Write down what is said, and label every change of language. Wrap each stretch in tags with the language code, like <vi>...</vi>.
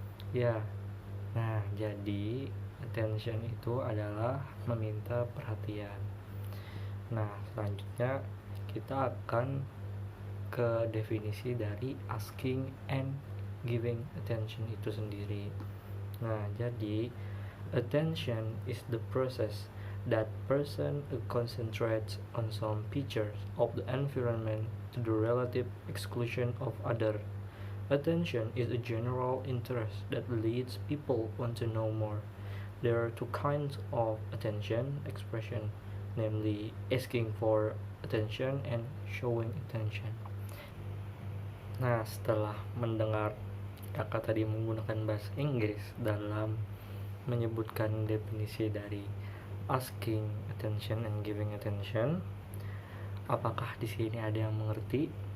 <id>Ya. Nah, jadi attention itu adalah meminta perhatian. Nah, selanjutnya kita akan ke definisi dari asking and giving attention itu sendiri. Nah, jadi</id> <en>attention is the process that person concentrates on some features of the environment to the relative exclusion of other. Attention is a general interest that leads people want to know more. There are two kinds of attention expression, namely asking for attention and showing attention.</en> <id>Nah, setelah mendengar kakak tadi menggunakan bahasa Inggris dalam menyebutkan definisi dari asking attention and giving attention, apakah di sini ada yang mengerti?</id>